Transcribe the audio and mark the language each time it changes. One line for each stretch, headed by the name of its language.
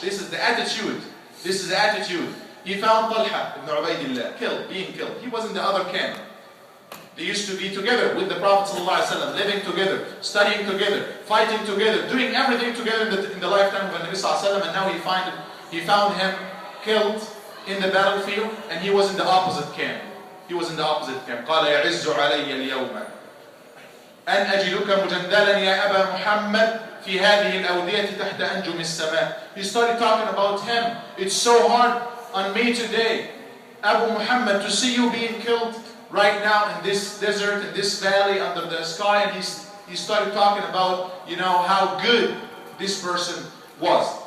English: This is the attitude. This is the attitude. He found Talha ibn Ubaidillah being killed. He was in the other camp. They used to be together with the Prophet ﷺ, living together, studying together, fighting together, doing everything together in the lifetime of the Nabi ﷺ, and now he found him killed in the battlefield and he was in the opposite camp. He was in the opposite camp.
Arabic: قال يعز علي اليوم أن أجدك مجندلا يا أبا محمد في هذه الأودية تحت أنجم السماء.
English: He started talking about him. It's so hard on me today, Abu Muhammad, to see you being killed right now in this desert, in this valley under the sky. And he started talking about, how good this person was.